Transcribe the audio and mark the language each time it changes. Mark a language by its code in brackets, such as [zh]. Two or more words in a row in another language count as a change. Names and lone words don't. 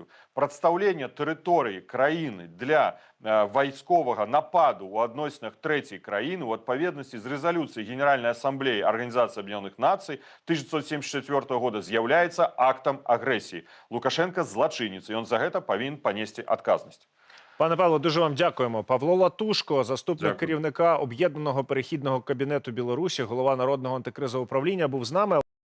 [be] Прадстаўленне тэрыторыі краіны для вайсковага нападу ў адносінах трэцяй краіны у адпаведнасці з рэзалюцыяй Генеральнай асамблеі Арганізацыі Аб'яднаных Нацый 1974 года з'яўляецца актам агрэсіі. Лукашенко злачынец, і ён за гэта павінен панесці адказнасць. [uk] Пане Павло, дуже вам дякуємо. Павло Латушко, заступник Дякую. керівника Об'єднаного перехідного кабінету Білорусі, голова Народного антикризового управління, був з нами.